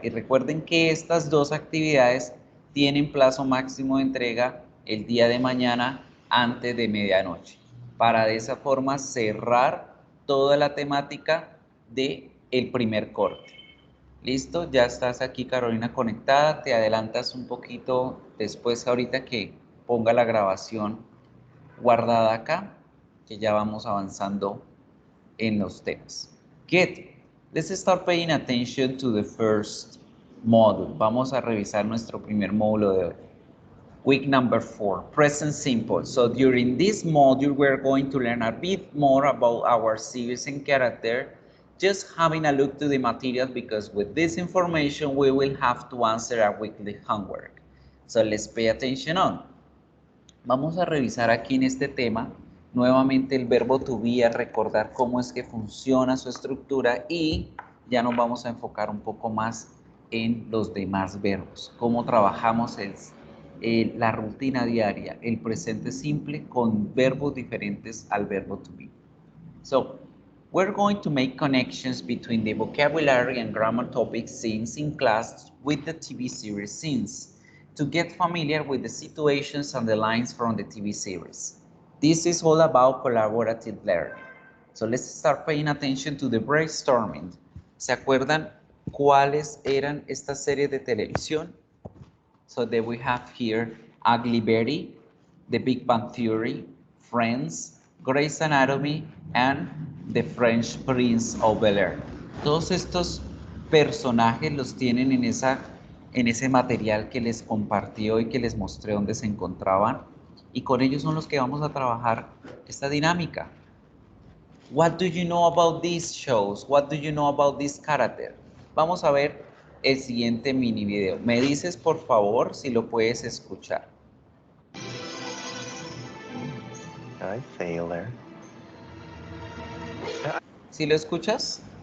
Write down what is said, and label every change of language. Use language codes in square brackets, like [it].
[es] Y recuerden que estas 2 actividades tienen plazo máximo de entrega el día de mañana antes de medianoche, para de esa forma cerrar toda la temática del primer corte. Listo, ya estás aquí, Carolina, conectada. Te adelantas un poquito después, ahorita que ponga la grabación guardada acá, que ya vamos avanzando en los temas. [en] Good. Let's start paying attention to the first module. [es] Vamos a revisar nuestro primer módulo de hoy. [en] Week number 4, present simple. So during this module, we're going to learn a bit more about our series and character, just having a look to the materials because with this information, we will have to answer our weekly homework. So let's pay attention on. [es] Vamos a revisar aquí en este tema nuevamente el verbo to be, a recordar cómo es que funciona su estructura y ya nos vamos a enfocar un poco más en los demás verbos, cómo trabajamos la rutina diaria, el presente simple con verbos diferentes al verbo to be. [en] So, we're going to make connections between the vocabulary and grammar topics seen in class with the TV series scenes to get familiar with the situations and the lines from the TV series. This is all about collaborative learning. So let's start paying attention to the brainstorming. [es] ¿Se acuerdan cuáles eran estas series de televisión? [en] So that we have here Ugly Betty, The Big Bang Theory, Friends, Grey's Anatomy, and The French Prince of Bel-Air. [es] Todos estos personajes los tienen en ese material que les compartí hoy, que les mostré dónde se encontraban, y con ellos son los que vamos a trabajar esta dinámica. [en] What do you know about these shows? What do you know about this character? [es] Vamos a ver el siguiente mini video. Me dices por favor si lo puedes escuchar. [en] I fail there. [es] ¿Sí lo escuchas?